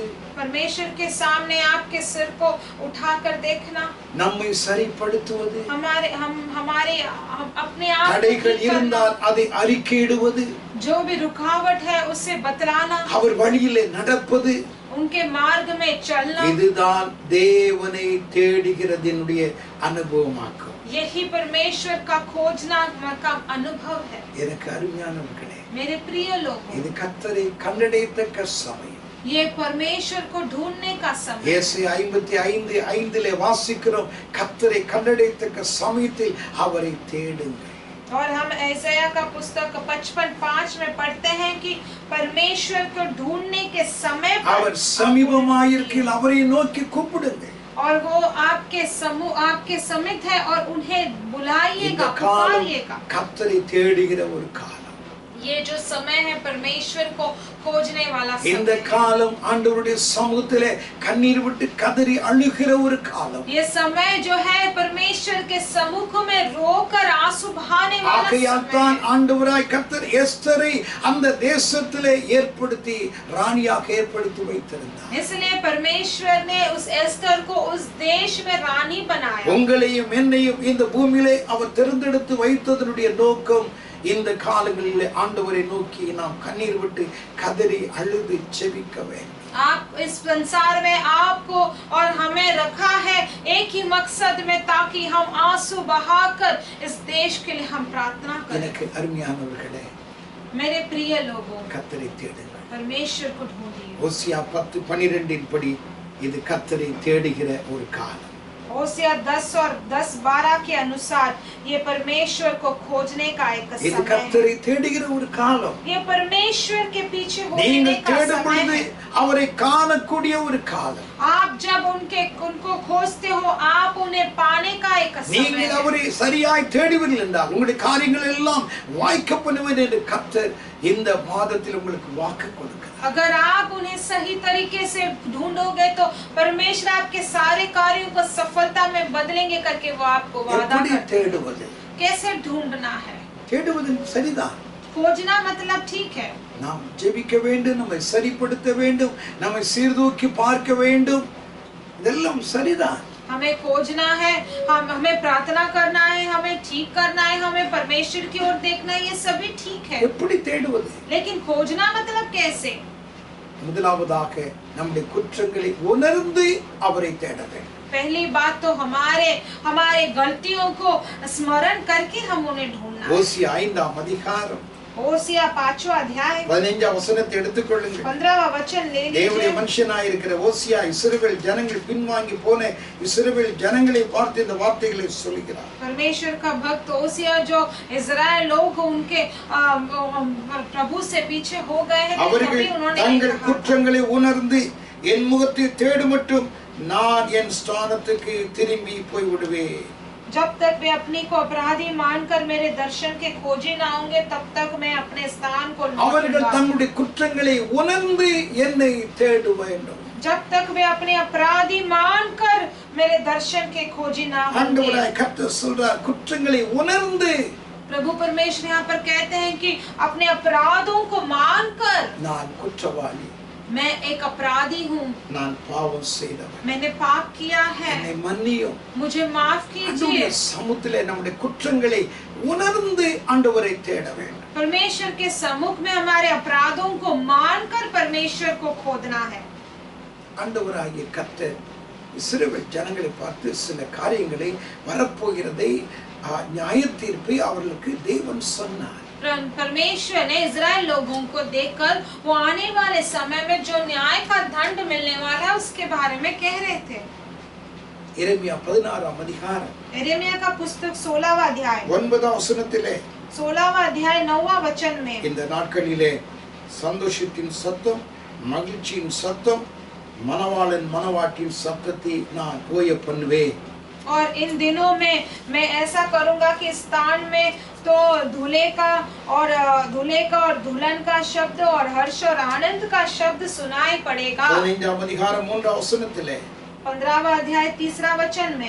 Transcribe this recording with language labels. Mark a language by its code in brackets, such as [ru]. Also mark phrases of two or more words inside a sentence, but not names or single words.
[hi] परमेश्वर के सामने आपके सिर को उठाकर देखना, [ta] நம்மை சரிப்படுத்துவது, [hi] हम अपने आप को [ta] தடைகள் [hi] ठीक करना, [ta] இருந்தால் அதை அறிக்கையிடுவது, [hi] जो भी रुकावट है उसे बतलाना, [ta] அவர் வழியிலே நடப்பது, [hi] उनके मार्ग में चलना, [ta] இதுதான் தேவனை தேடுகிறதினுடைய அனுபவமாக்கும். [hi] यही परमेश्वर का खोजना का अनुभव है। [ta] எனக்கு அருமையானவர்களே, [hi] मेरे प्रिय लोगों, [ta] இது கர்த்தரை கண்டடையத்தக்க சமயம். [hi] ये परमेश्वर को ढूंढने का समय। [ta] ஏசாயா 55:5 வாசிக்கிறோம், கர்த்தரை கண்டடையத்தக்க சமயத்தில் அவரை தேடுங்கள். [hi] और हम ऐसाया का पुस्तक 55:5 में पढ़ते हैं कि परमेश्वर को ढूंढने के समय [ta] அவர் சமீபமாயிருக்கையில் அவரை நோக்கி கூப்பிடுங்கள். [hi] और वो आपके समीप है और उन्हें [ta] இந்த [hi] बुलाइएगा, [ta] காலம் [hi] पुकारिएगा। [ta] கர்த்தரை தேடுகிற ஒரு காலம். [hi] ये जो समय है परमेश्वर को खोजने वाला [ta] இந்த [hi] समय। [ta] காலம் ஆண்டவருடைய சமூகத்திலே கண்ணீர் விட்டு கதறி அழுகிற ஒரு காலம். [hi] ये समय जो है परमेश्वर के सम्मुख में रोकर आंसू बहाने वाला [ta] ஆகையால் [hi] समय [ta] தான் [hi] है। [ta] ஆண்டவராய் கர்த்தர் எஸ்தரை அந்த தேசத்திலே ஏற்படுத்தி ராணியாக ஏற்படுத்தி வைத்திருந்தார். [hi] इसलिए परमेश्वर ने उस एस्तर को उस देश में रानी बनाया। [ta] உங்களையும் என்னையும் இந்த பூமியிலே அவர் தேர்ந்தெடுத்து வைத்ததனுடைய நோக்கம், இந்த காலங்களிலே ஆண்டவரை நோக்கி நாம் கண்ணீர் விட்டு கதறி அழுது ஜெபிக்க வேண்டும். [hi] आप इस संसार में आपको और हमें रखा है एक ही मकसद में, ताकि हम आंसू बहाकर इस देश के लिए हम प्रार्थना करें। [ta] எனக்கு அருமையானவர்களே, [hi] मेरे प्रिय लोगों, [ta] கர்த்தரை தேடுங்கள். [hi] परमेश्वर को ढूंढिए। [ta] ஓசியா 10:12 படி இது கர்த்தரை தேடுகிற ஒரு காலம். [hi] होशिया 10 और 10-12 के अनुसार ये परमेश्वर को खोजने का एक [ta] இது [hi] समय है। [ta] கர்த்தரை தேடுகிற ஒரு காலம். [hi] ये परमेश्वर के पीछे होने [ta] நீங்கள் [hi] का [ta] தேடும் [hi] समय [ta] பொழுது [hi] है। [ta] அவரை காணக்கூடிய ஒரு காலம். [hi] आप जब उनको खोजते हो, आप उन्हें पाने का एक समय [ta] நீங்கள் [hi] है। [ta] அவரை சரியாய் தேடுவீர்கள் என்றால் உங்களுடைய காரியங்கள் எல்லாம் வாய்க்க பண்ணுவேன் என்று கர்த்தர் இந்த மாதத்தில் உங்களுக்கு வாக்கு கொடுக்கிறார். [hi] अगर आप उन्हें सही तरीके से ढूंढोगे तो परमेश्वर आपके सारे कार्यों को सफलता में बदलेंगे करके वो आपको वादा [ta] எப்படி [hi] करते हैं। [ta] தேடுவது? [hi] कैसे ढूंढना है? [ta] தேடுவது சரிதான். [hi] खोजना मतलब ठीक है। [ta] நாம் ஜெபிக்க வேண்டும், நம்மை சரிப்படுத்த வேண்டும், நம்மை சீர்தூக்கி பார்க்க வேண்டும், இதெல்லாம் சரிதான். [hi] हमें खोजना है, हमें प्रार्थना करना है, हमें ठीक करना है, हमें परमेश्वर की ओर देखना है, ये सभी ठीक है। [ta] எப்படி தேடுவது? [hi] लेकिन खोजना मतलब कैसे? [ta] முதலாவதாக நம்முடைய குற்றங்களை உணர்ந்து அவரை தேட வேண்டும். [hi] पहली बात तो हमारे गलतियों को स्मरण करके हम उन्हें ढूंढना। [ta] ஓசியா 5:அதிகாரம் [hi] होशिया 5वां अध्याय [ta] 15 வசனத்தை எடுத்துக்கொள்ளுங்கள். [hi] 15वां वचन ले [ta] தேவனுடைய [hi] लीजिए। [ta] மனுஷனாய் இருக்கிற ஓசியா இஸ்ரவேல் ஜனங்கள் பின்வாங்கி போன இஸ்ரவேல் ஜனங்களை பார்த்து இந்த வார்த்தைகளை சொல்கிறார். [hi] परमेश्वर का भक्त होशिया जो इजराइल लोग उनके प्रभु से पीछे हो गए हैं, [ta] அவர்கள் [hi] तभी उन्होंने [ta] தங்கள் [hi] कहा, [ta] குற்றங்களை உணர்ந்து என் முகத்தை தேடும் மட்டும் நான் என் ஸ்தானத்துக்கு திரும்பி போய் விடுவேன். [hi] जब तक वे अपनी को अपराधी मानकर मेरे दर्शन के खोजे ना होंगे, तब तक मैं अपने स्थान को [ta] அவர்கள் [hi] लौटूंगा। [ta] தங்களுடைய குற்றங்களை உணர்ந்து என்னை தேட வேண்டும். [hi] जब तक वे अपने अपराधी मानकर मेरे दर्शन के खोजी ना होंगे। [ta] ஆண்டவராய் கர்த்தர் சொல்றார், குற்றங்களை உணர்ந்து [hi] प्रभु परमेश्वर यहाँ पर कहते हैं कि अपने अपराधों को मानकर, [ta] நான் குற்றவாளி, [hi] मैं एक अपराधी हूँ, [ta] நான் பாவம் செய்தவன், [hi] मैंने पाप किया है, [ta] என்னை மன்னியும். [hi] मुझे माफ कीजिए। [ta] ஆண்டவருடைய சமூகத்திலே நம்முடைய குற்றங்களை உணர்ந்து ஆண்டவரை தேட வேண்டும். [hi] परमेश्वर के सम्मुख में हमारे अपराधों को मानकर परमेश्वर को खोदना है। [ta] ஆண்டவராகிய கர்த்தர் இஸ்ரவேல் ஜனங்களை பார்த்து சில காரியங்களை வரப்போகிறதை நியாய தீர்ப்பை அவர்களுக்கு தேவன் சொன்னார். [hi] परमेश्वर ने इजराइल लोगों को देखकर वो आने वाले समय में जो न्याय का दंड मिलने वाला है उसके बारे में कह रहे थे। [ta] எரேமியா 16 அதிகாரம் [hi] यिर्मयाह का पुस्तक 16वां अध्याय [ta] 9 வசனத்திலே [hi] 16वां अध्याय 9वां वचन में, [ta] இந்த நாட்களிலே சந்தோஷத்தின் சத்தம், மகிழ்ச்சியின் சத்தம், மணவாளன் மணவாட்டின் சத்தத்தை நான் ஓய பண்ணுவேன். [hi] और इन दिनों में मैं ऐसा करूंगा कि स्थान में तो दूल्हे का और दुल्हन का शब्द और हर्ष और आनंद का शब्द सुनाई पड़ेगा। [ta] 15 அதிகாரம் 3 வசனத்திலே [hi] 15वां अध्याय 3 वचन में,